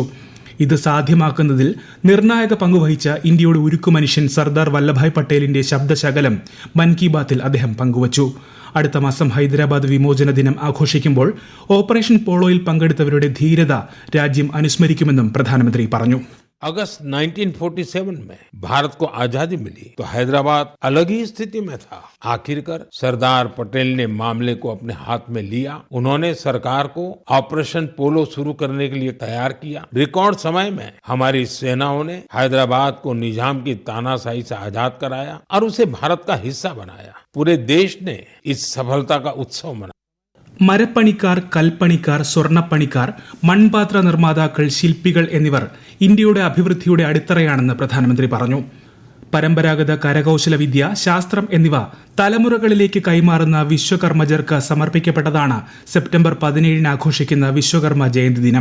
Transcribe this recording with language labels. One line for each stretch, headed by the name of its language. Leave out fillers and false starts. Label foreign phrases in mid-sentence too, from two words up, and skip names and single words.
Malayalam: ഇത് സാധ്യമാക്കുന്നതിൽ നിർണായക പങ്കുവഹിച്ച ഇന്ത്യയുടെ ഉരുക്കു മനുഷ്യൻ സർദാർ വല്ലഭായ് പട്ടേലിന്റെ ശബ്ദശകലം മൻ കി ബാത്തിൽ അദ്ദേഹം പങ്കുവച്ചു. അടുത്ത മാസം ഹൈദരാബാദ് വിമോചന ദിനം ആഘോഷിക്കുമ്പോൾ ഓപ്പറേഷൻ പോളോയിൽ പങ്കെടുത്തവരുടെ ധീരത രാജ്യം അനുസ്മരിക്കുമെന്നും പ്രധാനമന്ത്രി പറഞ്ഞു.
Hindi: अगस्त 1947 में भारत को आजादी मिली तो हैदराबाद अलग ही स्थिति में था. आखिरकार सरदार पटेल ने मामले को अपने हाथ में लिया. उन्होंने सरकार को ऑपरेशन पोलो शुरू करने के लिए तैयार किया. रिकॉर्ड समय में हमारी सेनाओं ने हैदराबाद को निजाम की तानाशाही से आजाद कराया और उसे भारत का हिस्सा बनाया. पूरे देश ने इस सफलता का उत्सव मनाया.
Malayalam: മരപ്പണിക്കാർ, കൽപ്പണിക്കാർ, സ്വർണ്ണപ്പണിക്കാർ, മൺപാത്ര നിർമ്മാതാക്കൾ, ശില്പികൾ എന്നിവർ ഇന്ത്യയുടെ അഭിവൃദ്ധിയുടെ അടിത്തറയാണെന്ന് പ്രധാനമന്ത്രി പറഞ്ഞു. പരമ്പരാഗത കരകൌശല വിദ്യ, ശാസ്ത്രം എന്നിവ തലമുറകളിലേക്ക് കൈമാറുന്ന വിശ്വകർമ്മജർക്ക് സമർപ്പിക്കപ്പെട്ടതാണ് സെപ്റ്റംബർ 17 ആഘോഷിക്കുന്ന വിശ്വകർമ്മ ജയന്തി ദിനം.